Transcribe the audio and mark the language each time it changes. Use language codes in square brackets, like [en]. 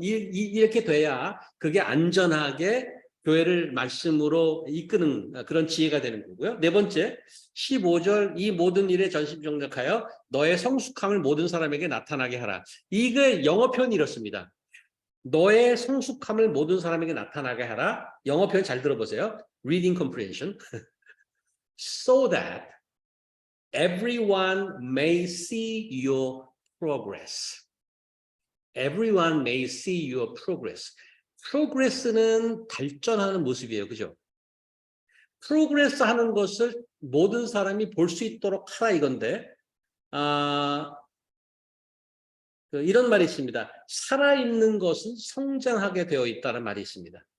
[ko] 이렇게 돼야 그게 안전하게 교회를 말씀으로 이끄는 그런 지혜가 되는 거고요. 네 번째, 15절 이 모든 일에 전심정력하여 너의 성숙함을 모든 사람에게 나타나게 하라. 이게 영어 표현이 이렇습니다. 너의 성숙함을 모든 사람에게 나타나게 하라. 영어 표현 잘 들어보세요. [en] Reading comprehension. So that everyone may see your progress. Everyone may see your progress. [ko] progress는 발전하는 모습이에요. 그죠? progress 하는 것을 모든 사람이 볼 수 있도록 하라 이건데 이런 말이 있습니다. 살아있는 것은 성장하게 되어 있다는 말이 있습니다.